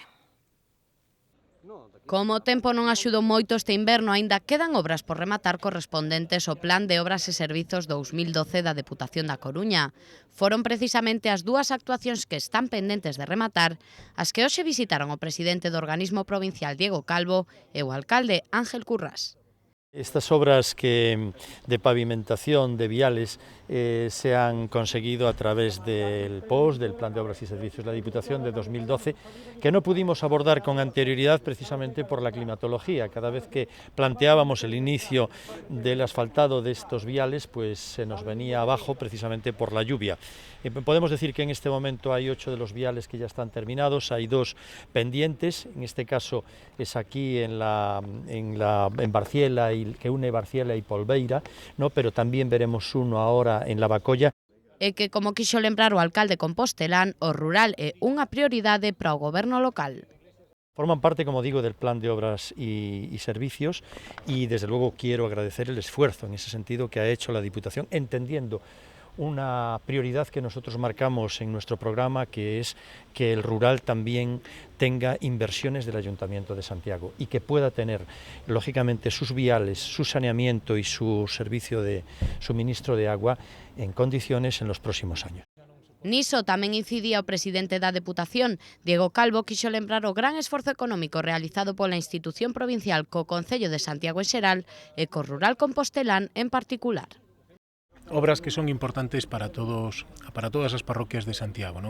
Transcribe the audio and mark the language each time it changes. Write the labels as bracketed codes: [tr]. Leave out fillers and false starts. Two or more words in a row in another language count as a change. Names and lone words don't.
[gl] Como o tempo non axudou moito este inverno, aínda quedan obras por rematar correspondentes ao Plan de Obras e Servizos 2012 da Deputación da Coruña. Foron precisamente as dúas actuacións que están pendentes de rematar as que hoxe visitaron o presidente do organismo provincial Diego Calvo e o alcalde Ángel Currás. [es] Estas obras de pavimentación de viales se han conseguido a través del POS, del Plan de Obras y Servicios de la Diputación de 2012, que no pudimos abordar con anterioridad precisamente por la climatología. Cada vez que planteábamos el inicio del asfaltado de estos viales, pues se nos venía abajo precisamente por la lluvia. Podemos decir que en este momento hay 8 de los viales que ya están terminados, hay 2 pendientes, en este caso es aquí en Barciela, que une Barciela y Polbeira, ¿no? Pero también veremos uno ahora en Lavacolla. [gl] E que, como quixo lembrar o alcalde compostelán, o rural é unha prioridade para o goberno local. Forman parte, como digo, [es] del Plan de Obras y Servicios y desde luego quiero agradecer el esfuerzo en ese sentido que ha hecho la Diputación, entendiendo una prioridad que nosotros marcamos en nuestro programa, que es que el rural también tenga inversiones del Ayuntamiento de Santiago y que pueda tener, lógicamente, sus viales, su saneamiento y su servicio de suministro de agua en condiciones en los próximos años. [gl] Niso tamén incidía o presidente da Deputación. Diego Calvo quixo lembrar o gran esforzo económico realizado pola institución provincial co Concello de Santiago en xeral e co rural compostelán en particular. Obras que son importantes para todas as parroquias de Santiago, non?